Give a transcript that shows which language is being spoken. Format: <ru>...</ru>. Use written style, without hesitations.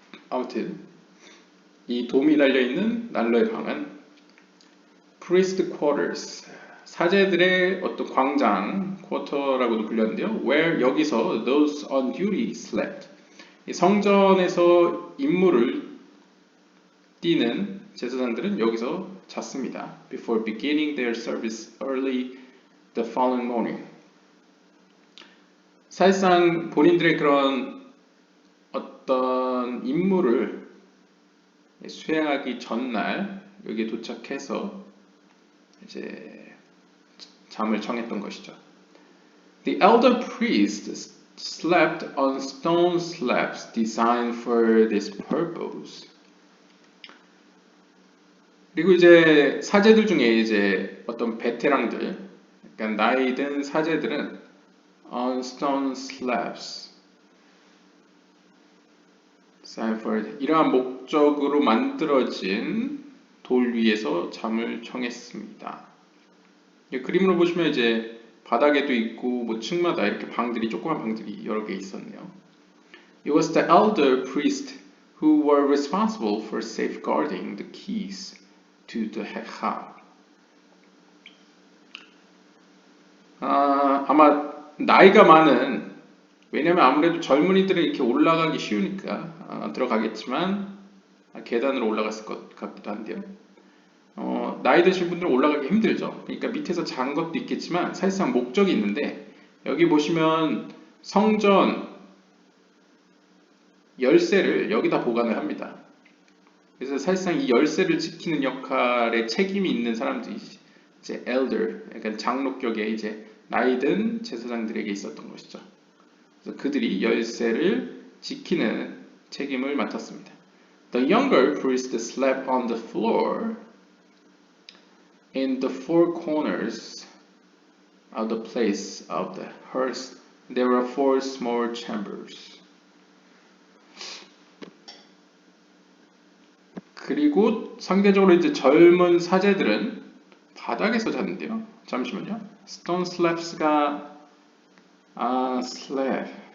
<ko>아무튼 이 돔이 달려있는 난로의 방은 priest quarters, 사제들의 어떤 광장, 쿼터라고도 불렸는데요.</ko> <en>where</en> <ko>여기서</ko> <en>those on duty slept,</en> <ko>이 성전에서 임무를 뛰는 제사장들은 여기서 잤습니다.</ko> <en>before beginning their service early the following morning.</en> <ko>사실상 본인들의 그런 어떤 임무를 수행하기 전날 여기에 도착해서 이제 잠을 청했던 것이죠.</ko> <en>The elder priest slept on stone slabs designed for this purpose.</en> <ko>그리고 이제 사제들 중에 이제 어떤 베테랑들, 약간 나이 든 사제들은</ko> <en>on stone slabs, designed for</en> <ko>이러한 목적으로 만들어진 돌 위에서 잠을 청했습니다. 그림으로 보시면 이제 바닥에도 있고 뭐 층마다 이렇게 방들이 조그만 방들이 여러 개 있었네요.</ko> <en>It was the elder priest who were responsible for safeguarding the keys to the hechal.</en> <ko>아마 나이가 많은, 왜냐면 아무래도 젊은이들은 이렇게 올라가기 쉬우니까 들어가겠지만 계단으로 올라갔을 것 같기도 한데요. 나이 드신 분들은 올라가기 힘들죠. 그러니까 밑에서 잔 것도 있겠지만 사실상 목적이 있는데 여기 보시면 성전 열쇠를 여기다 보관을 합니다. 그래서 사실상 이 열쇠를 지키는 역할에 책임이 있는 사람들이 이제 elder, 약간 장로격의 이제 나이든 제사장들에게 있었던 것이죠. 그래서 그들이 열쇠를 지키는 책임을 맡았습니다.</ko> <en>The younger priest slept on the floor in the four corners of the place of the hearth. There were four small chambers.</en> <ko>그리고 상대적으로 이제 젊은 사제들은 바닥에서 잤는데요. 잠시만요. Stone slabs가 slab.</ko>